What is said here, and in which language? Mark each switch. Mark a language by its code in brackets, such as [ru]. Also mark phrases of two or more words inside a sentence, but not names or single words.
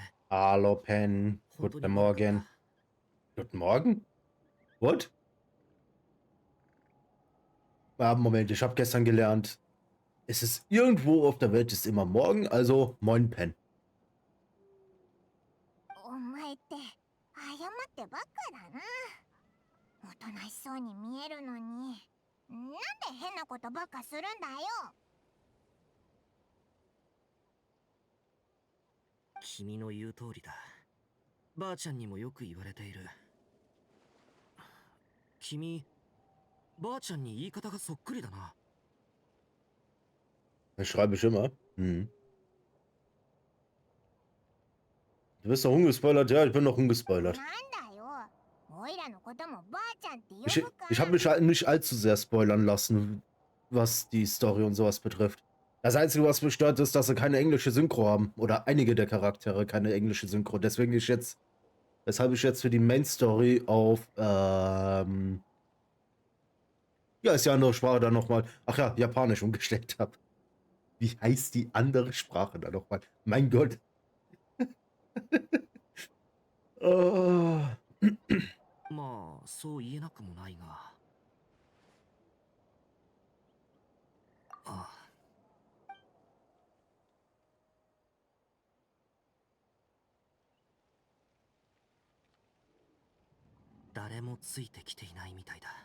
[de] hallo, Pen. [ja] 本当に [de] Guten [ja] 悪かった。 [de] Morgen. Guten Morgen? What? Ah, Moment, ich habe gestern gelernt, es ist irgendwo auf der Welt ist immer morgen, also moin, Pen. [ja] お前って謝ってばっかだな。おとなしそうに見えるのに、なんで変なことばっかするんだよ。君の言う通りだ。ばあちゃんにもよく言われている。君、ばあちゃんに言い方がそっくりだな。 [de] Das schreibe ich immer. Du bist doch ungespoilert? Ja, ich bin noch [ja] なん [de] ungespoilert. [ja] だよ。おいらのこともばあちゃんって呼 [de] Ich, [ja] ぶか。 [de] ich habe mich halt nicht allzu sehr spoilern lassen, was die Story und sowas betrifft. Das Einzige, was mich stört, ist, dass sie keine englische Synchro haben. Oder einige der Charaktere keine englische Synchro. Deswegen weshalb ich jetzt für die [en] Main Story [de] auf, ja, ist ja andere Sprache dann nochmal, ach ja, Japanisch umgestellt habe. Wie heißt die andere Sprache dann nochmal? Mein Gott. Oh. [ja] まあ、そう言えなくもないが。ああ。誰もついてきていないみたいだ。